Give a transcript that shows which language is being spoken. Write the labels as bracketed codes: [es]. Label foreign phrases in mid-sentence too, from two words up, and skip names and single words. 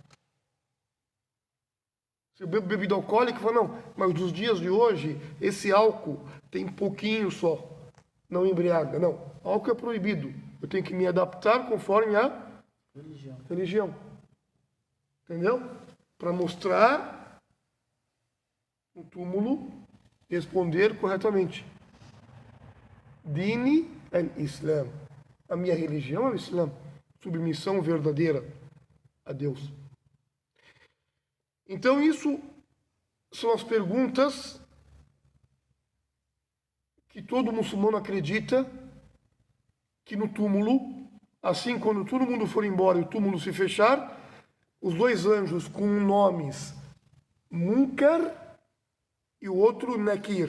[pt] Se eu bebo bebida alcoólica, eu falo, não, mas nos dias de hoje, esse álcool tem pouquinho só, não embriaga. Não, álcool é proibido. Eu tenho que me adaptar conforme a religião. Entendeu? Para mostrar no túmulo, responder corretamente. [ar] ديني الإسلام. [pt] A minha religião é o Islã. Submissão verdadeira a Deus. Então, isso são as perguntas que todo muçulmano acredita que no túmulo, assim quando todo mundo for embora e o túmulo se fechar, os dois anjos com nomes Munkar e o outro Nakir.